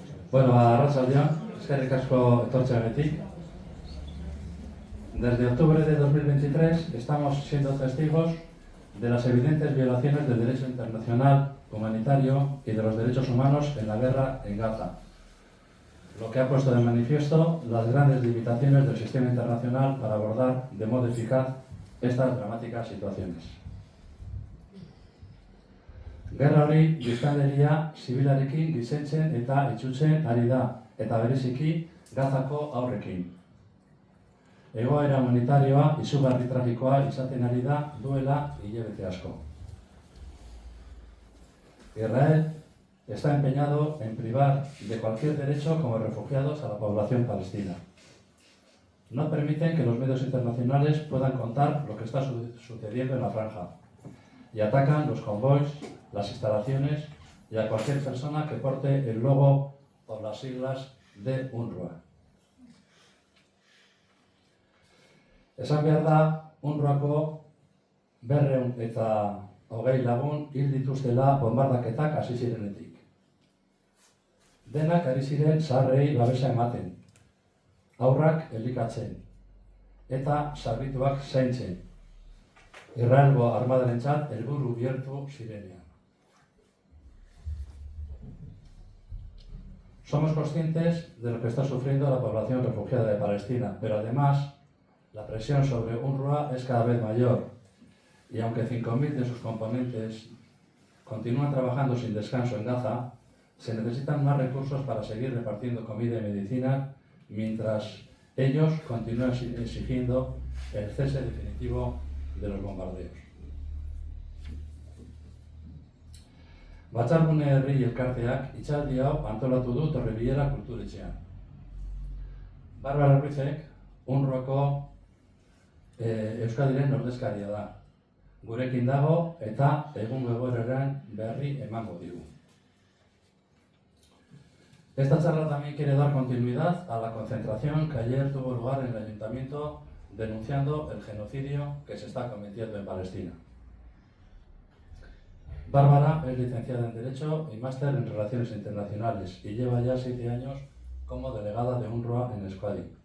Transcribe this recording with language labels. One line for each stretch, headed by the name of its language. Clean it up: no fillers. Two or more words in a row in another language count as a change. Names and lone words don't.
Basque: Bueno, arratsaldeon, eskerrik asko etortzeagatik.
Spanish: Desde octubre de 2023 estamos siendo testigos de las evidentes violaciones del derecho internacional humanitario y de los derechos humanos en la guerra en Gaza, lo que ha puesto de manifiesto las grandes limitaciones del sistema internacional para abordar de modo eficaz estas dramáticas situaciones.
Basque: Gerra hori biztanleria zibilarekin gizentzen eta itsutzen ari da, eta bereziki Gazako haurrekin. Egoera humanitarioa izugarri tragikoa izaten ari da duela hilabete asko.
Spanish: Israel está empeñado en privar de cualquier derecho como refugiados a la población palestina. No permiten que los medios internacionales puedan contar lo que está sucediendo en la franja y atacan los convoys, las instalaciones y a cualquier persona que porte el logo o las siglas de UNRWA.
Basque: Esan behar da, UNRWAko 220 lagun hil dituztela bombardaketak hasi zirenetik. Denak ari ziren zaharrei babesa ematen, haurrak elikatzen eta zaurituak zaintzen, Israelgo armadarentzat helburu bihurtu zirenean.
Spanish: Somos conscientes de lo que está sufriendo la población refugiada de Palestina, pero además la presión sobre UNRWA es cada vez mayor y aunque 5.000 de sus componentes continúan trabajando sin descanso en Gaza, se necesitan más recursos para seguir repartiendo comida y medicina mientras ellos continúan exigiendo el cese definitivo de los bombardeos.
Basque: Batzargune Herri Elkarteak hitzaldi hau antolatu du Torrebilera kulturetxean. Barbara Ruizek UNRWAko Euskadiren ordezkaria da. Gurekin dago eta egungo egoeraren berri emango digu.
Spanish: Esta charla también quiere dar continuidad a la concentración que ayer tuvo lugar en el Ayuntamiento denunciando el genocidio que se está cometiendo en Palestina. Bárbara es licenciada en Derecho y máster en Relaciones Internacionales y lleva ya 7 años como delegada de UNRWA en Euskadi.